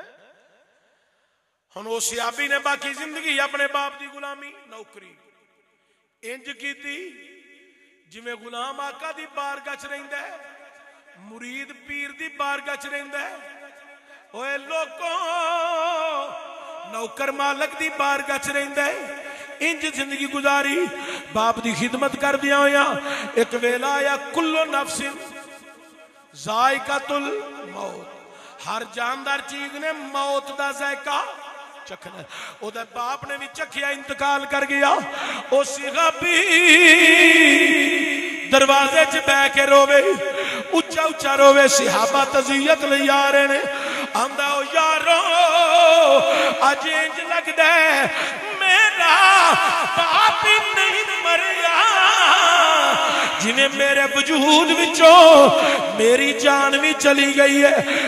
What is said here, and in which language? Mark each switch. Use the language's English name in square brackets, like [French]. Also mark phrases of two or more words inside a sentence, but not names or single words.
[Punjabi] ہن اس صحابی نے باقی زندگی اپنے باپ کی غلامی نوکری انج کی جیویں غلام آقا دی بارگاہ چ رہندا ہے، مرید پیر دی بارگاہ چ رہندا ہے. اوئے لوگوں نوکر مالک دی بارگاہ چ رہندا ہے. انج زندگی گزاری باپ کی خدمت کر دیا ہویا. اک ویلا آیا [Arabic] كل نفس ذائقة الموت, [Punjabi] ہر جاندار چیز نے موت کا ذائقہ چکھنا. اوہدے باپ نے بھی چکھیا، انتقال کر گیا۔ او صحابی دروازے چ بہہ کے رووے، اچا اچا رووے. صحابہ تعزیت لے آ رہے نے، آندا او یارو اج انج لگدا ہے میرا باپ ہی نہیں مریا، جیویں میرے وجود وچوں میری جان بھی چلی گئی ہے.